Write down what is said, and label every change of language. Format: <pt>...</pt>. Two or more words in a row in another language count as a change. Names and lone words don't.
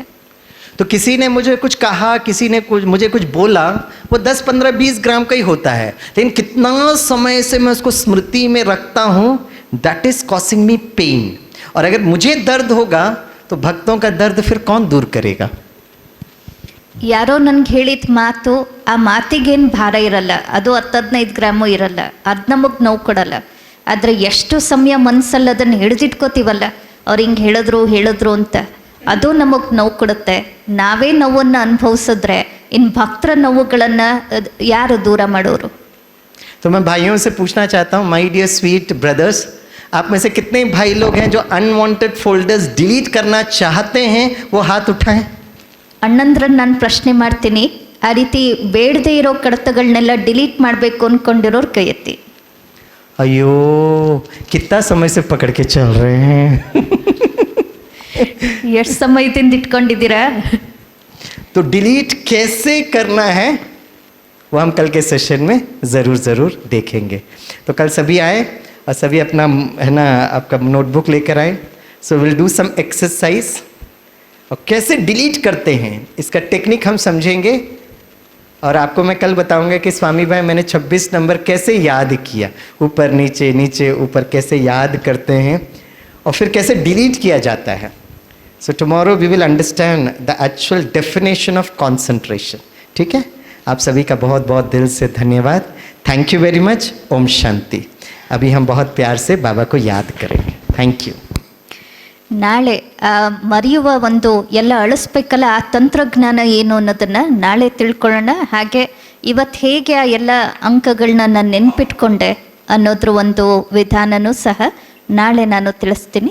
<hi>तो किसी ने मुझे कुछ कहा, किसी ने मुझे कुछ बोला, वो 10-15-20 ग्राम का ही होता है, लेकिन कितना समय से मैं उसको स्मृति में रखता हूँ,</hi> <en>that is causing me pain.</en> <hi>और अगर मुझे दर्द होगा तो भक्तों का दर्द फिर कौन दूर करेगा.</hi> <kn>ಯಾರೋ ನನಗೆ ಹೇಳಿದ ಮಾತು, ಆ ಮಾತಿಗೇನು ಭಾರ ಇರಲ್ಲ, ಅದು 10-15 ಗ್ರಾಮು ಇರಲ್ಲ, ಅದು ನಮಗೆ ನೋವು ಕೊಡಲ್ಲ. ಆದರೆ ಎಷ್ಟು ಸಮಯ ಮನಸ್ಸಲ್ಲಿ ಅದನ್ನು ಹಿಡಿದಿಟ್ಕೋತೀವಲ್ಲ, ಅವ್ರು ಹಿಂಗೆ ಹೇಳಿದ್ರು ಅಂತ, ಅದು ನಮಗೆ ನೋವು ಕೊಡುತ್ತೆ. ನಾವೇ ನೋವನ್ನು ಅನುಭವಿಸಿದ್ರೆ ಇನ್ನು ಭಕ್ತರ ನೋವುಗಳನ್ನು ಯಾರು ದೂರ ಮಾಡೋರು?</kn> <hi>तो मैं भाइयों से पूछना चाहता हूँ,</hi> <en>my dear sweet brothers,</en> <hi>आप में से कितने भाई लोग हैं जो</hi> <en>unwanted folders delete</en> <hi>करना चाहते हैं, वो हाथ उठाएं.</hi> <kn>ಅಣ್ಣಂದ್ರನ್ನ ನಾನು ಪ್ರಶ್ನೆ ಮಾಡ್ತೀನಿ, ಆ ರೀತಿ ಬೇಡದೇ ಇರೋ ಕಡತಗಳನ್ನೆಲ್ಲ ಡಿಲೀಟ್ ಮಾಡಬೇಕು ಅಂದ್ಕೊಂಡಿರೋರು ಕೈ ಎತ್ತಿ.</kn> <hi>अयो कितना समय से पकड़ के चल रहे हैं</hi> <kn>ಎಷ್ಟು ಸಮಯದಿಂದ ಇಟ್ಕೊಂಡಿದ್ದೀರಾ?</kn> <hi>तो डिलीट कैसे करना है वो हम कल के सेशन में ज़रूर देखेंगे। तो कल सभी आए और सभी अपना है ना आपका नोटबुक लेकर आए।</hi> <en>so will do some exercise</en> <hi>और कैसे डिलीट करते हैं इसका टेक्निक हम समझेंगे। और आपको मैं कल बताऊंगा कि स्वामी भाई मैंने 26 नंबर कैसे याद किया, ऊपर नीचे नीचे ऊपर कैसे याद करते हैं और फिर कैसे डिलीट किया जाता है।</hi> <en>so tomorrow we will understand the actual definition of concentration.</en> <hi>ठीक है, आप सभी का बहुत बहुत दिल से धन्यवाद।</hi> <en>thank you very much.</en> <hi>ओम शांति। अभी हम बहुत प्यार से बाबा को याद करेंगे।</hi> <en>thank you.</en> <kn>ನಾಳೆ ಮರೆಯುವ ಒಂದು ಎಲ್ಲ ಅಳಿಸ್ಬೇಕಲ್ಲ ಆ ತಂತ್ರಜ್ಞಾನ ಏನು ಅನ್ನೋದನ್ನು ನಾಳೆ ತಿಳ್ಕೊಳ್ಳೋಣ. ಹಾಗೆ ಇವತ್ತು ಹೇಗೆ ಆ ಎಲ್ಲ ಅಂಕಗಳನ್ನ ನಾನು ನೆನ್ಪಿಟ್ಕೊಂಡೆ ಅನ್ನೋದ್ರ ಒಂದು ವಿಧಾನನೂ ಸಹ ನಾಳೆ ನಾನು ತಿಳಿಸ್ತೀನಿ.</kn>